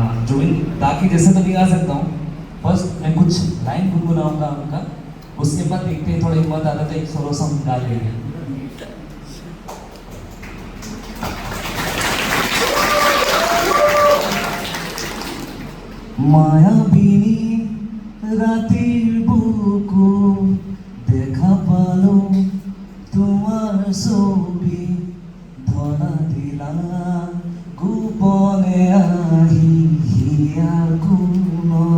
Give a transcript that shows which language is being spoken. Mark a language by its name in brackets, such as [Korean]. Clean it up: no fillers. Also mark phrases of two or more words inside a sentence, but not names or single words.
[Hindi] जुबिन दा की जैसे तो नहीं गा सकता हूँ। फर्स्ट मैं कुछ लाइन गुनगुनाऊंगा उनका, उसके बाद देखते हैं थोड़ा हिम्मत आता तो एक [English] solo song [Hindi] गा लेंगे। [Assamese] মায়াবিনী রাতের বুকু দেখা পালো তোমার ছবি ধরা দিলা গোপনে আহি হিয়ার কোন